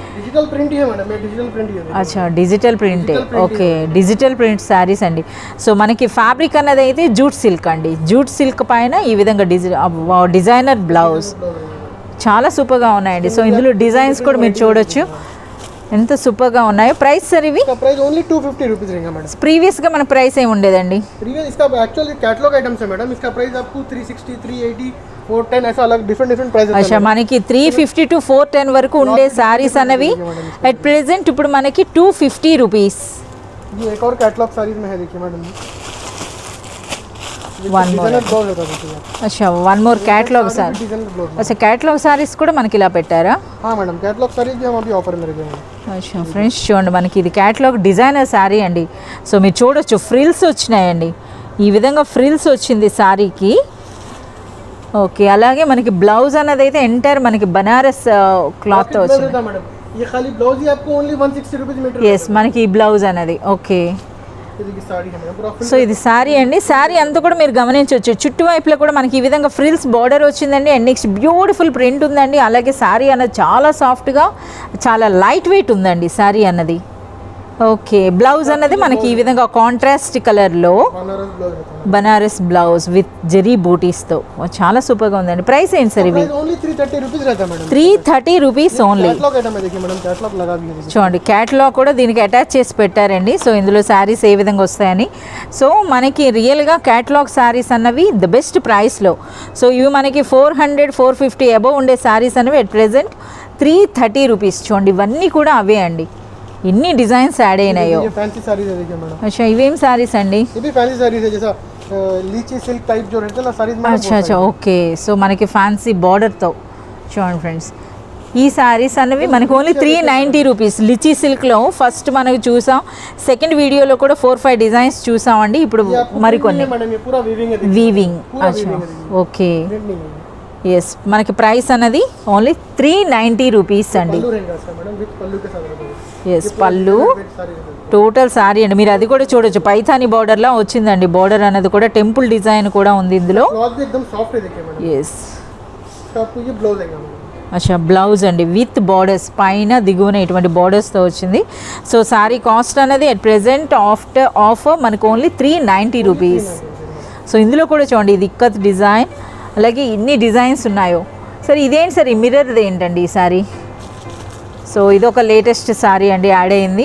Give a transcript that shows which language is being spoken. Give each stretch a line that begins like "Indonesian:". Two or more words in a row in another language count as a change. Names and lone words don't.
Telugu: అచ్చా,
English: digital print.
Telugu: ఓకే,
English: digital print sarees
Telugu: అండి. సో మనకి ఫ్యాబ్రిక్ అన్నది అయితే
English: jute silk
Telugu: అండి.
English: jute silk
Telugu: పైన ఈ విధంగా
English: designer blouse
Telugu: చాలా సూపర్గా ఉన్నాయండి. సో ఇందులో డిజైన్స్ కూడా మీరు చూడొచ్చు ఎంత సూపర్గా ఉన్నాయో.
English: price sir
Telugu: ఇవి
English: only 250 rupees
Hindi: रहेगा मैडम।
Telugu: ప్రీవియస్గా మన ప్రైస్ ఏమి ఉండేదండి?
Hindi: प्रीवियस इसका
English: actually catalogue items
Hindi: है मैडम, इसका प्राइस आपको 360, 380, 410 ऐसा अलग
English: different price
Hindi: है।
Telugu: అచ్చా, మనకి 350 to 410 వరకు ఉండే శారీస్ అనేవి
English: at present
Telugu: ఇప్పుడు మనకి 250 రూపీస్.
Hindi: ये एक और कैटलॉग साड़ीज में है, देखिए मैडम
English: one more. అచ్చా, one more catalogue saree.
Telugu: అచ్చా, कैटलॉग సారీస్ కూడా మనకి ఇలా పెట్టారా?
Hindi: हाँ मैडम, कैटलॉग साड़ीज भी हम अभी ऑफर में रखे हैं।
Telugu: అచ్చా ఫ్రెండ్స్ చూడండి, మనకి ఇది
English: catalogue designer saree
Telugu: అండి. సో మీరు చూడొచ్చు ఫ్రిల్స్ వచ్చినాయండి, ఈ విధంగా ఫ్రిల్స్ వచ్చింది శారీకి. ఓకే, అలాగే మనకి బ్లౌజ్ అన్నది అయితే ఎంటైర్ మనకి బనారస్ క్లాత్తో వచ్చింది.
Hindi: ये खाली ब्लाउज ही आपको
English: only 160 rupees metre.
Telugu: ఎస్, మనకి ఈ బ్లౌజ్ అనేది. ఓకే,
Hindi: ये देखिए साड़ी है मैडम पूरा
Telugu: సో ఇది శారీ అండి. శారీ అంతా కూడా మీరు గమనించవచ్చు, చుట్టువైపులో కూడా మనకి ఈ విధంగా
English: frills border
Telugu: వచ్చిందండి.
English: and next beautiful print ఉందండి.
Telugu: అలాగే శారీ అన్నది చాలా సాఫ్ట్గా, చాలా
English: light weight
Telugu: ఉందండి శారీ అన్నది. ఓకే, బ్లౌజ్ అన్నది మనకి ఈ విధంగా
English: contrast colour
Hindi: बनारस ब्लाउज रहता है
Telugu: బనారస్
English: blouse with
Telugu: జెరీ బూటీస్తో చాలా సూపర్గా ఉందండి. ప్రైస్ ఏంటి సార్ ఇవి?
English: only 330 rupees
Hindi: रहता है मैडम.
English: 330 rupees only. catalogue item
Hindi: है देखिए मैडम, कैटलॉग लगा भी है देखिए.
Telugu: చూడండి, క్యాటలాగ్ కూడా దీనికి అటాచ్ చేసి పెట్టారండి. సో ఇందులో శారీస్ ఏ విధంగా వస్తాయని. సో మనకి
English: really catalogue sarees
Telugu: అన్నవి
English: the best price.
Telugu: సో ఇవి మనకి 400-450 అబవ్ ఉండే శారీస్ అనేవి
English: at present
Telugu: 330 రూపీస్. చూడండి, ఇవన్నీ కూడా అవే అండి. ఎన్ని డిజైన్స్ యాడ్ అయినాయో.
Hindi: ये फैंसी साड़ीज है देखिए मैडम.
Telugu: అచ్చా, ఇవేం శారీస్ అండి?
Hindi: ये भी फैंसी साड़ीज है जैसा
English: lychee silk type
Hindi: जो रहता है ना साड़ीज में.
Telugu: అచ్చా అచ్చా, ఓకే. సో మనకి
English: fancy border
Telugu: చూడండి ఫ్రెండ్స్, ఈ శారీస్ అనేవి మనకి
English: only 390 rupees. lychee silk first
Telugu: మనకి చూసాం,
English: second video
Telugu: కూడా 4-5 డిజైన్స్ చూసామండి. ఇప్పుడు మరికొన్ని
Hindi: मैडम ये पूरा वीविंग है देखिए.
Telugu: వీవింగ్.
Hindi: पूरा
Telugu: అచ్చా,
Hindi: weaving है देखिए.
Telugu: ఓకే.
Hindi: प्रिंट नहीं है.
Telugu: ఎస్, మనకి ప్రైస్ అనేది
English: only 390 rupees
Telugu: అండి.
Hindi: पल्लू रहेगा इसका मैडम, विद पल्लू के साथ रहेगा.
Telugu: ఎస్, పళ్ళు
Hindi: साड़ी है
Telugu: టోటల్ శారీ అండి. మీరు అది కూడా చూడొచ్చు, పైథానీ బార్డర్లా వచ్చిందండి. బార్డర్ అనేది కూడా
English: temple design
Telugu: కూడా ఉంది ఇందులో.
Hindi: क्लॉथ भी एकदम सॉफ्ट है देखिए मैडम.
Telugu: ఎస్,
Hindi: इसका आपको ये ब्लाउज आएगा मैडम.
Telugu: అచ్చా, బ్లౌజ్ అండి
English: with borders,
Telugu: పైన దిగువన ఇటువంటి బార్డర్స్తో వచ్చింది. సో శారీ కాస్ట్ అనేది
English: at present after offer
Telugu: మనకు
English: only 390 rupees.
Telugu: సో ఇందులో కూడా చూడండి, ఇది ఇక్కత్ డిజైన్, అలాగే ఇన్ని డిజైన్స్ ఉన్నాయో. సరే ఇదేంటి సార్, ఈ మిర్రర్ది ఏంటండి ఈ శారీ? సో ఇదొక లేటెస్ట్ శారీ అండి, యాడ్ అయింది.